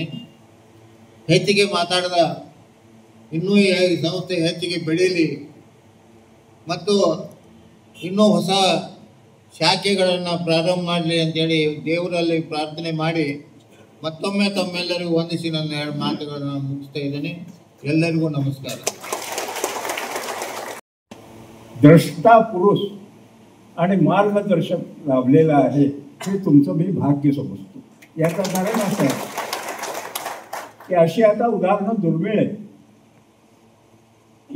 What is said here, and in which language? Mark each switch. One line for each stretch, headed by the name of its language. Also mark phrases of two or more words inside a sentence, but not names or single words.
Kannada: ಹೆಚ್ಚಿಗೆ ಮಾತಾಡಿದ ಇನ್ನೂ ಈ ಸಂಸ್ಥೆ ಹೆಚ್ಚಿಗೆ ಬೆಳೀಲಿ ಮತ್ತು ಇನ್ನೂ ಹೊಸ ಶಾಖೆಗಳನ್ನು ಪ್ರಾರಂಭ ಮಾಡಲಿ ಅಂತೇಳಿ ದೇವರಲ್ಲಿ ಪ್ರಾರ್ಥನೆ ಮಾಡಿ ಮತ್ತೊಮ್ಮೆ ತಮ್ಮೆಲ್ಲರಿಗೂ ವಂದಿಸಿ ನನ್ನ 2 ಮಾತುಗಳನ್ನು ಮುಗಿಸ್ತಾ ಇದ್ದೀನಿ. ಎಲ್ಲರಿಗೂ नमस्कार.
Marathi: द्रष्टा पुरुष आणि मार्गदर्शक लाभलेला आहे हे तुमचं मी भाग्य समजतो. याचं कारण असं आहे की अशी आता उदाहरणं दुर्मिळ आहेत.